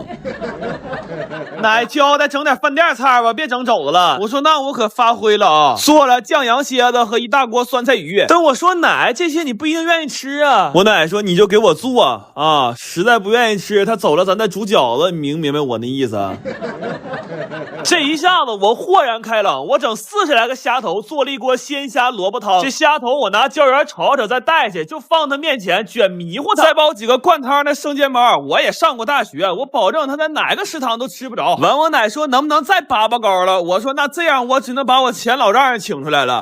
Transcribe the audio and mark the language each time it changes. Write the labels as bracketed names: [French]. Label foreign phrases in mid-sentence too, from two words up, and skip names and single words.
[Chinese] 奶交代整點飯店菜吧，別整肘子了。我說那我可發揮了啊，做了醬羊蠍子和一大鍋酸菜魚。但我說奶，這些你不一定願意吃啊。我奶說你就給我做啊，實在不願意吃他走了咱再煮餃子，你明白我的意思啊？這一下子我豁然開朗，我整40來個蝦頭，做了一鍋鮮蝦蘿蔔湯。這蝦頭我拿膠原炒炒再帶去，就放他面前捲迷糊他，再煲幾個灌湯的生煎包。我也上過大學，我保證他在哪個食堂都吃不着。完我奶說能不能再拔拔高了？我說那這樣我只能把我前老丈人請出來了。